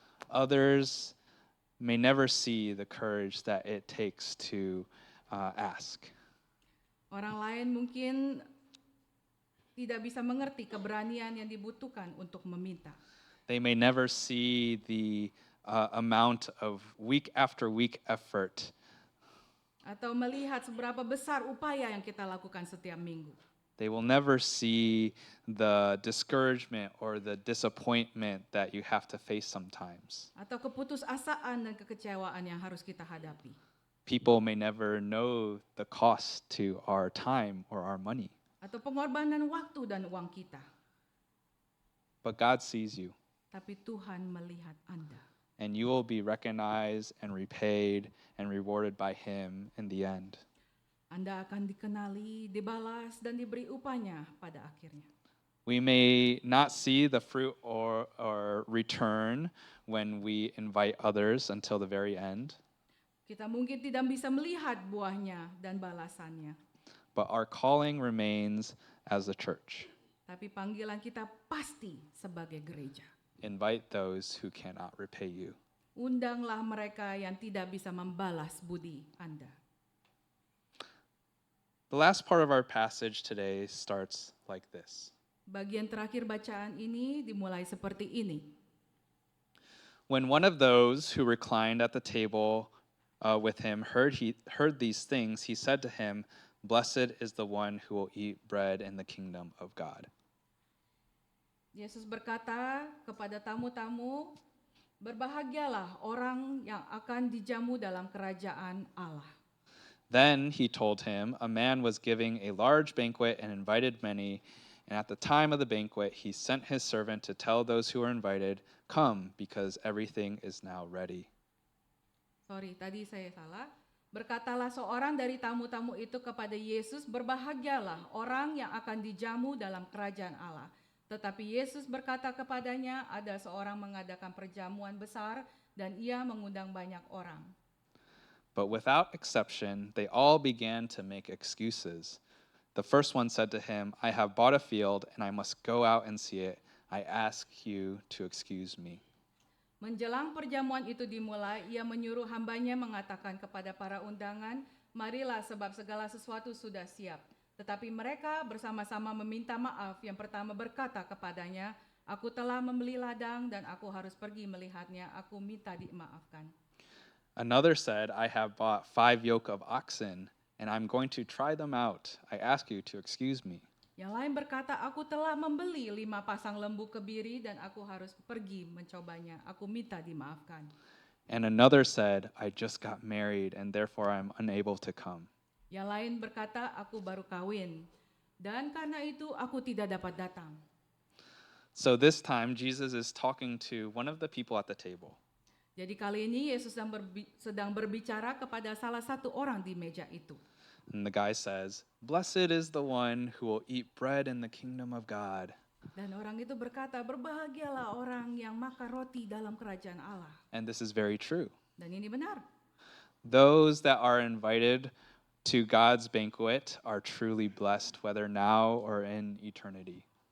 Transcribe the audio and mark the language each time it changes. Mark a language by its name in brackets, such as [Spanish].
[English] Others may never see the courage that it takes to ask. [Indonesian] Orang lain mungkin tidak bisa mengerti keberanian yang dibutuhkan untuk meminta. [English] They may never see the amount of week after week effort. [Indonesian] Atau melihat seberapa besar upaya yang kita lakukan setiap minggu. [English] They will never see the discouragement or the disappointment that you have to face sometimes. [Indonesian] Atau keputusasaan dan kekecewaan yang harus kita hadapi. [English] People may never know the cost to our time or our money. [Indonesian] Atau pengorbanan waktu dan uang kita. [English] But God sees you, [Indonesian] Tapi Tuhan melihat Anda. [English] and you will be recognized and repaid and rewarded by Him in the end. [Indonesian] Anda akan dikenali, dibalas, dan diberi upahnya pada akhirnya. [English] We may not see the fruit or return when we invite others until the very end, [Indonesian] Kita mungkin tidak bisa melihat buahnya dan balasannya. [English] but our calling remains as a church. [Indonesian] Tapi panggilan kita pasti sebagai gereja. [English] Invite those who cannot repay you. [Indonesian] Undanglah mereka yang tidak bisa membalas budi Anda. [English] The last part of our passage today starts like this. [Indonesian] Bagian terakhir bacaan ini dimulai seperti ini. [English] When one of those who reclined at the table with him heard these things, he said to him, "Blessed is the one who will eat bread in the kingdom of God." [Indonesian] Yesus berkata kepada tamu-tamu, berbahagialah orang yang akan dijamu dalam kerajaan Allah. [English] Then he told him, a man was giving a large banquet and invited many, and at the time of the banquet he sent his servant to tell those who were invited, "Come, because everything is now ready." [Indonesian] Sorry, tadi saya salah. Berkatalah seorang dari tamu-tamu itu kepada Yesus, berbahagialah orang yang akan dijamu dalam kerajaan Allah. Tetapi Yesus berkata kepadanya, ada seorang mengadakan perjamuan besar dan ia mengundang banyak orang. [English] But without exception, they all began to make excuses. The first one said to him, "I have bought a field and I must go out and see it. I ask you to excuse me." [Indonesian] Menjelang perjamuan itu dimulai, ia menyuruh hambanya mengatakan kepada para undangan, marilah sebab segala sesuatu sudah siap. Tetapi mereka bersama-sama meminta maaf. Yang pertama berkata kepadanya, aku telah membeli ladang dan aku harus pergi melihatnya, aku minta dimaafkan. [English] Another said, "I have bought 5 yoke of oxen, and I'm going to try them out. I ask you to excuse me." [Indonesian] Yang lain berkata, aku telah membeli 5 pasang lembu kebiri dan aku harus pergi mencobanya, aku minta dimaafkan. [English] And another said, "I just got married, and therefore I'm unable to come." [Indonesian] Yang lain berkata, aku baru kawin dan karena itu aku tidak dapat datang. [English] So this time, Jesus is talking to one of the people at the table. [Indonesian] Jadi kali ini Yesus sedang berbicara kepada salah satu orang di meja itu. [English] And the guy says, "Blessed is the one who will eat bread in the kingdom of God." [Indonesian] Dan orang itu berkata, berbahagialah orang yang makan roti dalam kerajaan Allah. [English] And this is very true. [Indonesian] Dan ini benar. [English] Those that are invited to God's banquet are truly blessed, whether now or in eternity.